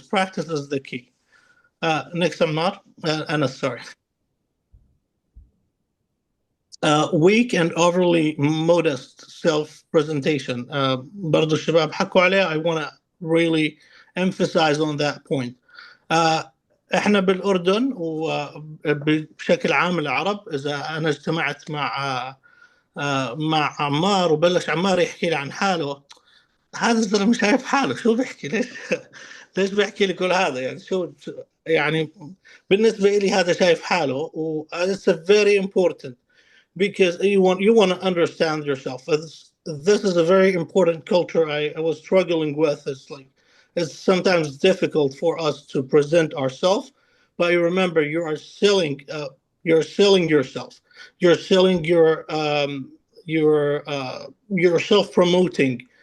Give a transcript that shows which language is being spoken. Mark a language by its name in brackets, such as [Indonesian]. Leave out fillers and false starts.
[English] Practice is the key. Next, I'm not, Anas, sorry. Weak and overly modest self-presentation. [Arabic] برضو الشباب حكوا عليه. [English] I want to really emphasize on that point. [Arabic] احنا بالأردن وبشكل عام العرب، إذا أنا اجتمعت مع عمار وبلش عمار يحكي لي عن حاله، هذا الزلمه شايف حاله، شو بيحكي؟ ليش بيحكي لي كل هذا؟ يعني شو يعني بالنسبه لي هذا شايف حاله، و [English] it's very important because you want to understand yourself. This is a very important culture I was struggling with. It's sometimes difficult for us to present ourselves, but you remember you are selling yourself. You're selling your self-promoting.